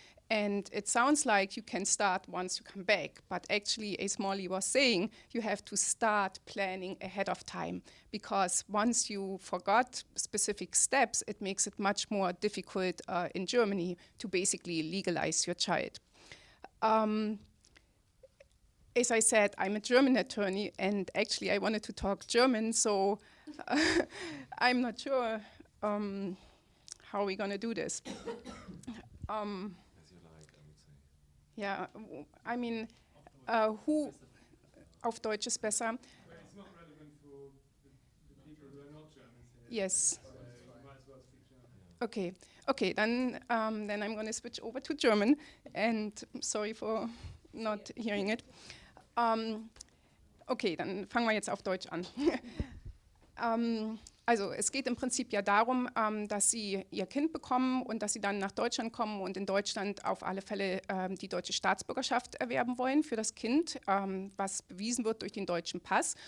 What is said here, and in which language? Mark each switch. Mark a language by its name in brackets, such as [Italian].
[English] And it sounds like you can start once you come back, but actually, as Molly was saying, you have to start planning ahead of time, because once you forgot specific steps, it makes it much more difficult in Germany to basically legalize your child. As I said, I'm a German attorney, and actually I wanted to talk German, so I'm not sure how we're going to do this. [German] Ja, [English] I mean, who [German] auf Deutsch ist besser? [English] But it's not relevant for the people who are not Germans here. Yes. So you might as well speak German. Okay, then I'm going to switch over to German, and sorry for not hearing it. [German] Okay, dann fangen wir jetzt auf Deutsch an. Also es geht im Prinzip ja darum, dass Sie Ihr Kind bekommen und dass Sie dann nach Deutschland kommen und in Deutschland auf alle Fälle die deutsche Staatsbürgerschaft erwerben wollen für das Kind, was bewiesen wird durch den deutschen Pass.